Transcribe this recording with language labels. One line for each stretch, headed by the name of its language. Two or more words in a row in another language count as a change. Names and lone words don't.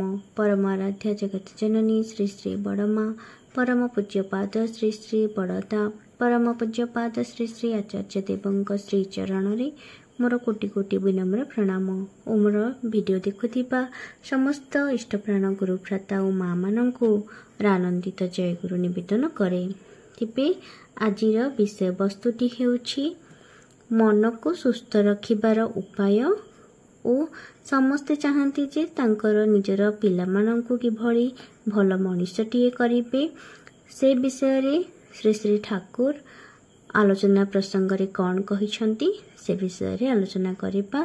Odia: ପରମାରାଧ୍ୟ ଜଗତ ଜନନୀ ଶ୍ରୀ ଶ୍ରୀ ବଡ଼ମା ପରମ ପୂଜ୍ୟପାଦ ଶ୍ରୀ ଶ୍ରୀ ବଡ଼ଦା ପରମ ପୂଜ୍ୟପାଦ ଶ୍ରୀ ଶ୍ରୀ ଆଚାର୍ଯ୍ୟ ଦେବ ଶ୍ରୀଚରଣ ମୋର କୋଟି କୋଟି ବିନମ୍ର ପ୍ରଣାମ। ଓ ମୋର ଭିଡିଓ ଦେଖୁଥିବା ସମସ୍ତ ଇଷ୍ଟପ୍ରାଣ ଗୁରୁ ଭ୍ରାତା ଆଉ ମା ମାନଙ୍କୁ ଆନନ୍ଦିତ ଜୟଗୁରୁ ନିବେଦନ କରେ। ତେବେ ଆଜିର ବିଷୟବସ୍ତୁଟି ହେଉଛି ମନକୁ ସୁସ୍ଥ ରଖିବାର ଉପାୟ ଆଉ ସମସ୍ତେ ଚାହାନ୍ତି ଯେ ତାଙ୍କର ନିଜର ପିଲାମାନଙ୍କୁ କିଭଳି ଭଲ ମଣିଷଟିଏ କରିବେ ସେ ବିଷୟରେ ଶ୍ରୀ ଶ୍ରୀ ଠାକୁର ଆଲୋଚନା ପ୍ରସଙ୍ଗରେ କଣ କହିଛନ୍ତି ସେ ବିଷୟରେ ଆଲୋଚନା କରିବା।